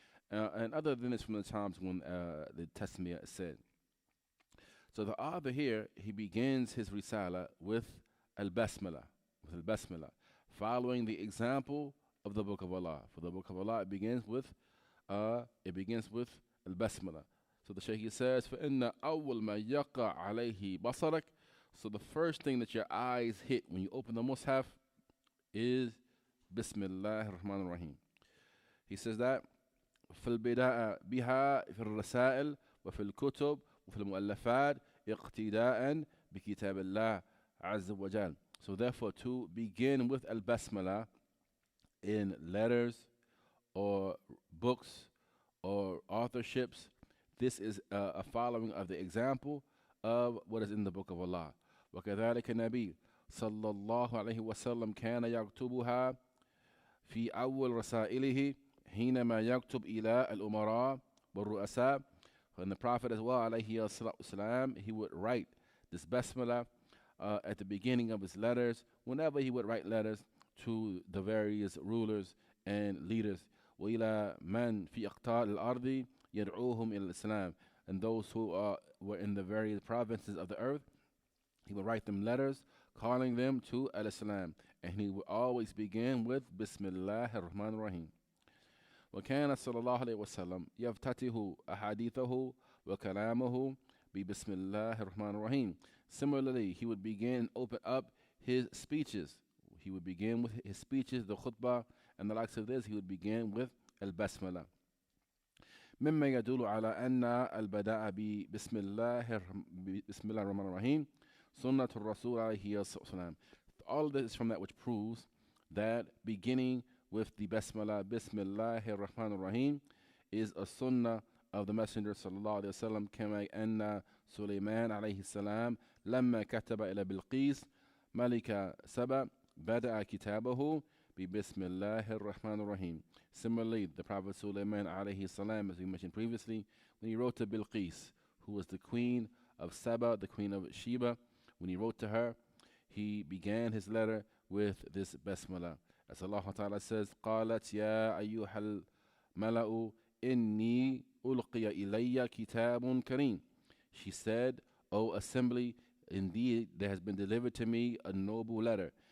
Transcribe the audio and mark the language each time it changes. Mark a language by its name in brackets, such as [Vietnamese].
[English] And other than this, from the times when the tasmiyah is said. So the author here, he begins his risala with al-basmala, following the example of the Book of Allah. For the Book of Allah, it begins with al-basmala. So the Shaykh says, [Arabic] فَإِنَّ أَوَّلْ مَا يَقَعْ عَلَيْهِ بَصَرَكَ. [English] So the first thing that your eyes hit when you open the Mus'haf is Bismillah ar-Rahman ar-Rahim. He says that [Arabic] في البداء بها في الرسائل وفي الكتب وفي المؤلفات اقتداء بكتاب الله عز وجل. [English] So therefore, to begin with al-basmala in letters or books or authorships, this is a following of the example of what is in the Book of Allah. [Arabic] وكذلك النبي صلى الله عليه وسلم كان يكتبها في أول رسائله حينما يكتب إلى الأمراء والرؤساء. [English] And the Prophet as well, alayhi salam, he would write this basmala at the beginning of his letters, whenever he would write letters to the various rulers and leaders. [Arabic] وَإِلَى مَنْ فِي أَقْطَارِ الْأَرْضِ يَدْعُوهُمْ إِلَى الْإِسْلَامِ. [English] And those who were in the various provinces of the earth, he would write them letters calling them to al-Islam. And he would always begin with Bismillah ar-Rahman ar-Rahim. [Arabic] وكان صلى الله عليه وسلم يفتتح أحاديثه وكلامه ببسم الله الرحمن الرحيم. [English] Similarly, he would begin, open up his speeches. He would begin with his speeches, the khutbah, and the likes of this. He would begin with al-basmala. [Arabic] مما يدل على أن البداء بسم الله الرحمن الرحيم سنة الرسول عليه الصلاة والسلام. [English] All of this is from that which proves that beginning with the basmala, Bismillah ar-Rahman ar-Rahim, is a sunnah of the Messenger sallallahu alayhi wa sallam. [Arabic] كما أن سليمان عليه السلام لما كتب إلى بلقيس ملك سبأ بدأ كتابه ببسم الله الرحمن الرحيم. [English] Similarly, the Prophet Sulaiman alayhi salam, as we mentioned previously, when he wrote to Bilqis, who was the queen of Saba, the queen of Sheba, when he wrote to her, he began his letter with this basmala. As Allah Ta'ala says, [Arabic] قالت يا أيها الملأ إني ألقي إلي كتاب كريم. [English] She said, O assembly, indeed there has been delivered to me a noble letter.